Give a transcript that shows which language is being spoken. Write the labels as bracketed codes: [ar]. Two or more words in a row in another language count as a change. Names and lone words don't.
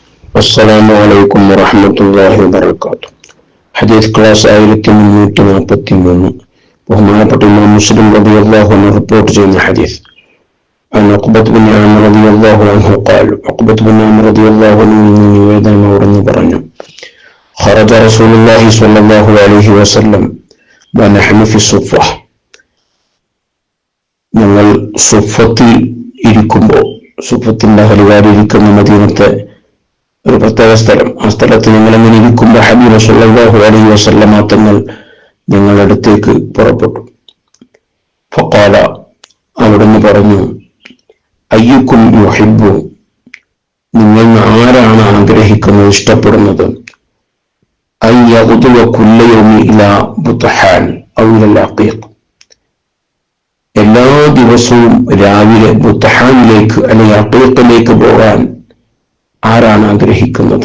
[ar] السلام عليكم ورحمة الله وبركاته. [ml] حديث ക്ലാസ് 1343 ബഹുമാനപ്പെട്ട ഇമാം മുസ്ലിം [ar] رضي الله عنه [ml] റിപ്പോർട്ട് ചെയ്യുന്ന ഹദീസ്. [ar] عن عقبة بن عامر رضي الله عنه قال عقبة بن عامر رضي الله عنه [ml] നിവേദനം അവിടുന്ന് പറഞ്ഞു [ar] خرج رسول الله صلى الله عليه وسلم ونحن في الصفة. [ml] ഞങ്ങൾ സുഫത്തിൽ ഇരിക്കുമ്പോൾ, സുഫത്തിന്റെ ഹരിവാരിയിരിക്കുന്ന മദീനത്തെ ഒരു പ്രത്യേക സ്ഥലം, ആ സ്ഥലത്ത് ഞങ്ങൾ എങ്ങനെ ഇരിക്കുമ്പോൾ ഹബീബ് [ar] صلى الله عليه وسلم [ml] തങ്ങൾ ഞങ്ങളുടെ അടുത്തേക്ക് പുറപ്പെട്ടു. ഫഖാല, അവിടുന്ന് പറഞ്ഞു, [ar] أيكم يحب, [ml] നിങ്ങൾ ആരാണ് ആഗ്രഹിക്കുന്നത്, ഇഷ്ടപ്പെടുന്നത്, [ar] أن يغدو كل يوم إلى بطحان أو إلى العقيق, [ml] എല്ലാ ദിവസവും രാവിലെ ബുത്ഹാനിലേക്ക് അല്ലെങ്കിൽ അഖീഖിലേക്ക് പോകാൻ ആരാണ് ആഗ്രഹിക്കുന്നത്?